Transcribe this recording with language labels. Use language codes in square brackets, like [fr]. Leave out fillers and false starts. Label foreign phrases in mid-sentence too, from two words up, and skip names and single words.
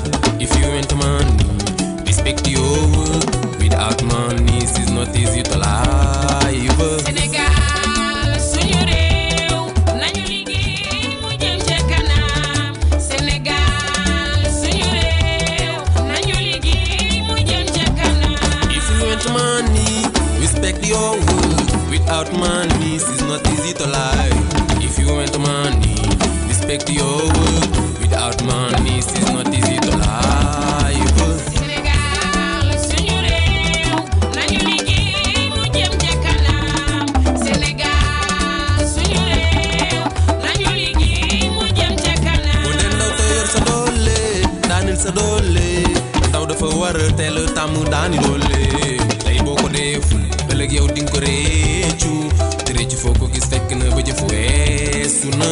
[en] If you want money, respect your work without money is not easy to live. [wo] Sénégal suñu réew nañu liggéey mu jëm ca kanam. Sénégal suñu réew nañu liggéey mu jëm ca kanam. [en] If you want money, respect your work without money is not easy to live. If you want money, respect your work without money is not easy to live. [wo] Sénégal suñu réew nañu liggéey mu jëm ca kanam. Sénégal suñu réew nañu liggéey mu jëm ca kanam. boo dee ndaw te yor sa doole daanil sa doole ndaw dafa war a teel a tàmm daani doole tey boo ko deful ëllëg yow di nga ko réccu te réccu foo ko gis fekk na ba jëf weesu na.